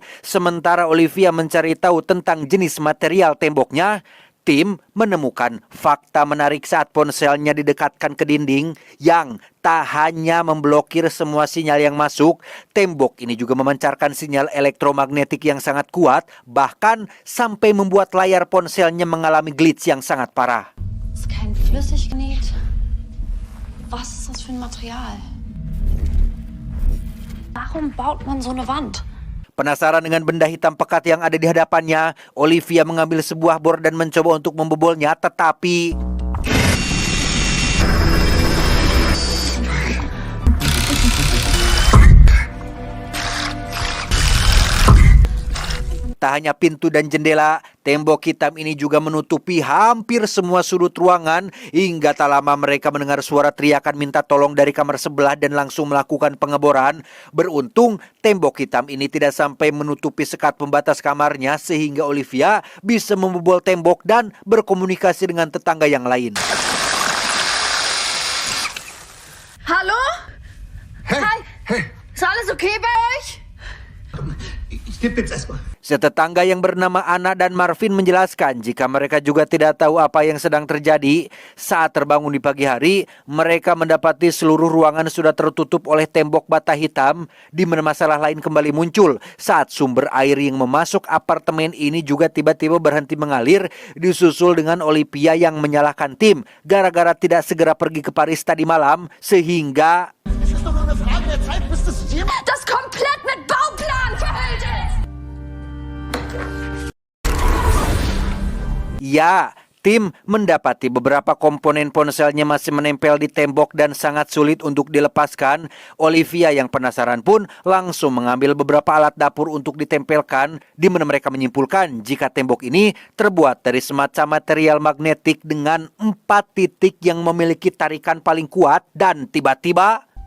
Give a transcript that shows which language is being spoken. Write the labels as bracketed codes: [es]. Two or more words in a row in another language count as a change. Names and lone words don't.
[id] Sementara Olivia mencari tahu tentang jenis material temboknya, Tim menemukan fakta menarik saat ponselnya didekatkan ke dinding yang tak hanya memblokir semua sinyal yang masuk, tembok ini juga memancarkan sinyal elektromagnetik yang sangat kuat, bahkan sampai membuat layar ponselnya mengalami glitch yang sangat parah. [de] Ist kein Flüssiggenäht. Was ist das für ein Material? Warum baut man so eine Wand? [id] Penasaran dengan benda hitam pekat yang ada di hadapannya, Olivia mengambil sebuah bor dan mencoba untuk membobolnya, tetapi... Tak hanya pintu dan jendela, tembok hitam ini juga menutupi hampir semua sudut ruangan. Hingga tak lama mereka mendengar suara teriakan minta tolong dari kamar sebelah dan langsung melakukan pengeboran. Beruntung, tembok hitam ini tidak sampai menutupi sekat pembatas kamarnya sehingga Olivia bisa membobol tembok dan berkomunikasi dengan tetangga yang lain. [de] Hallo? Hey, Hi. hey. Ist alles okay bei euch? [id] Setetangga yang bernama Ana dan Marvin menjelaskan jika mereka juga tidak tahu apa yang sedang terjadi. Saat terbangun di pagi hari, mereka mendapati seluruh ruangan sudah tertutup oleh tembok bata hitam, di mana masalah lain kembali muncul saat sumber air yang memasuk apartemen ini juga tiba-tiba berhenti mengalir, disusul dengan Olivia yang menyalahkan tim gara-gara tidak segera pergi ke Paris tadi malam, sehingga [de] Das komplett mit Bauplan verhüllt ist! [id] ya, tim mendapati beberapa komponen ponselnya masih menempel di tembok dan sangat sulit untuk dilepaskan. Olivia yang penasaran pun langsung mengambil beberapa alat dapur untuk ditempelkan, di mana mereka menyimpulkan jika tembok ini terbuat dari semacam material magnetik dengan 4 titik yang memiliki tarikan paling kuat, dan tiba-tiba